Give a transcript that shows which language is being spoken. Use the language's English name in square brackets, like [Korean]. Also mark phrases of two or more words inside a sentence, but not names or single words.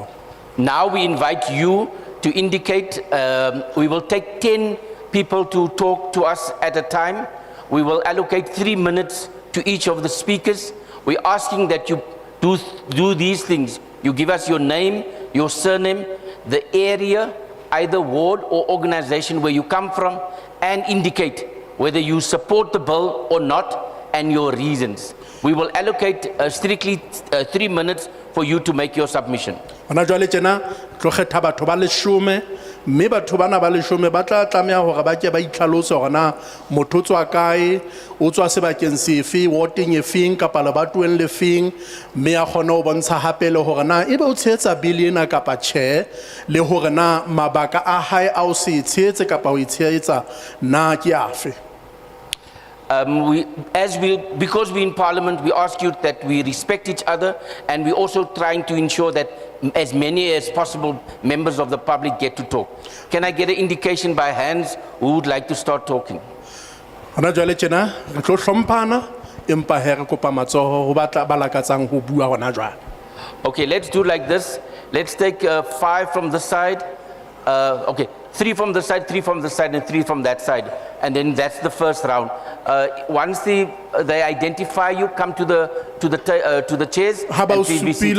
[English] Now we invite you to indicate, we will take 10 people to talk to us at a time. We will allocate 3 minutes to each of the speakers. We're asking that you do these things. You give us your name, your surname, the area, either ward or organization where you come from, and indicate whether you support the bill or not and your reasons. We will allocate strictly 3 minutes for you to make your submission. [Southern Sotho] Hona jwale tjena tlo kgetha batho ba 10 mme batho bana ba 10 ba tla tlameha hore ba ke ba itlhalose hore na motho o tswa kae o tswa sebakeng sefe warding efeng kapa lebatoweng le feng mme a kgona ho bontsha hape le hore na ebe o tshehetsa bill ena kapa tjhe le hore na mabaka a hae a o se tshehetse kapa o itshehetsa na ke afe. [English] Because we're in Parliament, we ask you that we respect each other, and we're also trying to ensure that as many as possible members of the public get to talk. Can I get an indication by hands who would like to start talking? [Southern Sotho] Hona jwale tjena re tlo hlomphana empa he re kopa matsoho ho batla ba lakatsang ho bua hona jwale. [English] Okay, let's do like this. Let's take 5 from this side. Okay, 3 from this side, 3 from this side, and 3 from that side. And then that's the first round. Once they identify you, come to the chairs. [Southern Sotho] Ha ba o [English] and please be seated.